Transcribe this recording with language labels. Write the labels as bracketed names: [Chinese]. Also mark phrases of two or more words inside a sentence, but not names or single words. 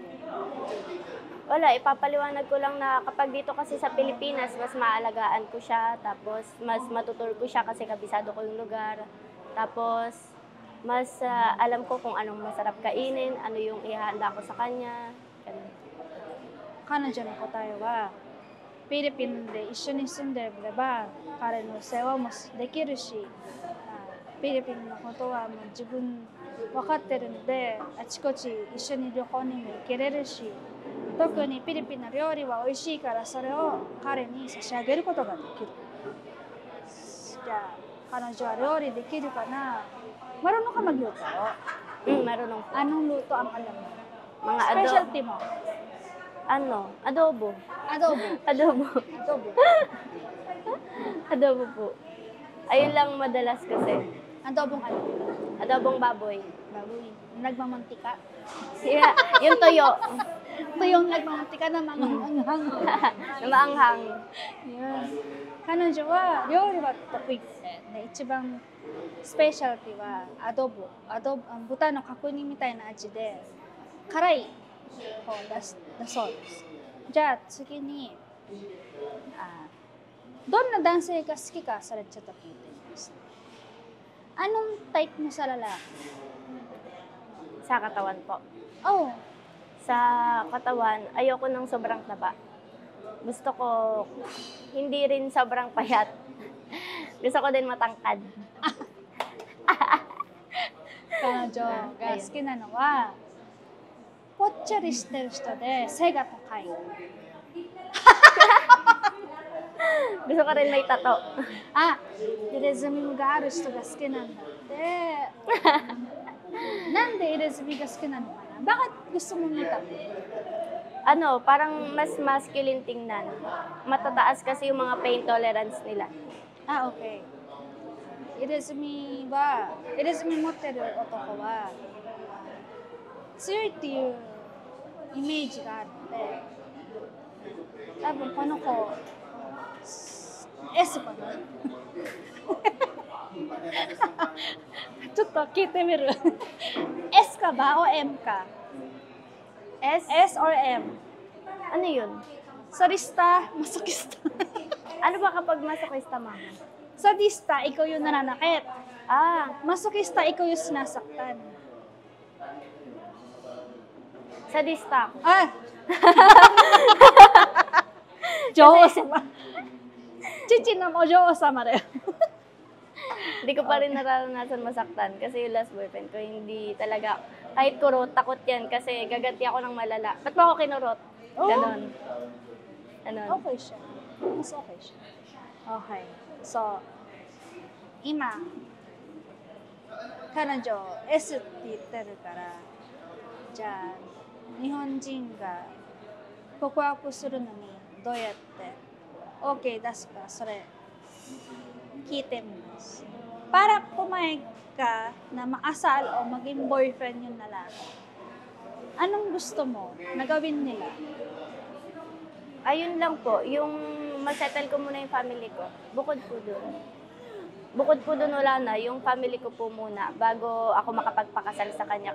[Filipino] Wala, ipapaliwanag ko lang na kapag dito kasi sa Pilipinas, mas maalagaan ko siya, tapos mas matutur ko siya kasi kabisado ko yung lugar. Tapos, mas alam ko kung anong masarap kainin, ano yung ihahanda ko sa kanya. Ganun. [Japanese] 彼女の答えは、フィリピンで一緒に住んでれば彼の世話もできるし、フィリピンのことはもう自分分かってるので、あちこち一緒に旅行にも行けれるし、特にフィリピンの料理は美味しいからそれを彼に差し上げることができる。じゃあ彼女は料理できるかな? [Filipino] Marunong ka magluto? Marunong po. Anong luto ang alam mo? Mga Specialty mo? Adobo. Adobo. Adobo. Adobo. Adobo po. Ayun lang madalas kasi. Adobong ano? Adobong baboy. Baboy. Nagmamantika. Yung toyo. Ito yung nagmamantika na manganghang. Na maanghang. Yan. [Japanese] 彼女は料理は得意で、一番スペシャルティはアドボ、豚の角煮みたいな味で辛い方だそうです。じゃあ次にどんな男性が好きかそれちょっと聞いてみます。 [Filipino] Anong type mo sa lalaki? Sa katawan po. Oh, Sa katawan, ayoko ng sobrang taba. Gusto ko hindi rin sobrang payat. Gusto ko din matangkad. [Japanese] 彼女が好きなのはぽっちゃりしてる人で背が高い。 [Filipino] Gusto ko rin may tato. [Japanese] 入れ墨がある人が好きなんだって。なんで入れ墨が好きなのかな? [Filipino] Bakit gusto mo may tato? Parang mas masculine tingnan. Matataas kasi yung mga [English] pain tolerance [Filipino] nila. Okay. [Japanese] 入れ墨持ってる男は強いっていうイメージがあって、多分この子 S かな? ちょっと聞いてみる。S か ba o M か? [English] S or M? [Filipino] Ano yun? Sadista, masokista. Ano ba kapag masochista, mama? Sadista, ikaw yung nananakit. Masokista, ikaw yung sinasaktan. Sadista. Jowa-sama. Chichina mo, jowa-sama rin. Hindi ko pa rin nararanasan masaktan kasi yung last boyfriend ko hindi talaga, kahit kurot, takot yan kasi gagati ako ng malala. Ba't ba ako kinurot? Ganon. Okay siya. Mas okay siya. [English] Okay. So, [Japanese] 今、彼女 S って言ってるから、じゃあ、日本人が告白するのにどうやって OK 出すか、それ聞いてみます。 [Filipino] Para pumayag ka na maasal o maging boyfriend yung lalaki, anong gusto mo na gawin nila? Ayun lang po, yung masettle ko muna yung family ko. Bukod po dun wala na, yung family ko po muna bago ako makapagpakasal sa kanya.